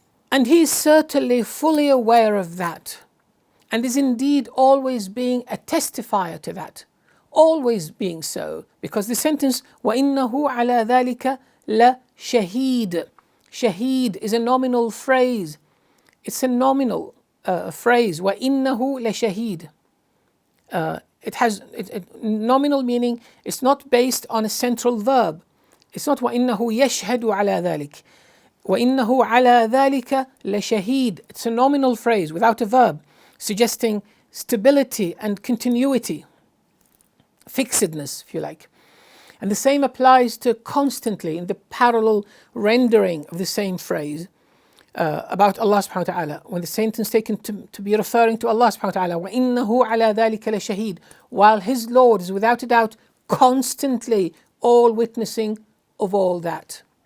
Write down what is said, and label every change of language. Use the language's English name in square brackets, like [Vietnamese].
[English] And he is certainly fully aware of that, and is indeed always being a testifier to that, always being so, because the sentence [Arabic] وَإِنَّهُ عَلَى ذَلِكَ لَشَهِيدٌ. [English] Shaheed is a nominal phrase. It's a nominal phrase. [Arabic] وَإِنَّهُ لَشَهِيدٌ. [English] It has nominal meaning. It's not based on a central verb. It's not [Arabic] وَإِنَّهُ يَشْهَدُ عَلَى ذَلِكَ. وَإِنَّهُ عَلَى ذَلِكَ لَشَهِيدٌ. [English] It's a nominal phrase without a verb, suggesting stability and continuity, fixedness, if you like. And the same applies to constantly in the parallel rendering of the same phrase about Allah subhanahu wa ta'ala, when the sentence taken to be referring to Allah subhanahu wa ta'ala, [Arabic] وَإِنَّهُ عَلَى ذَلِكَ لَشَهِيدٌ, [English] while his Lord is without a doubt constantly all witnessing of all that.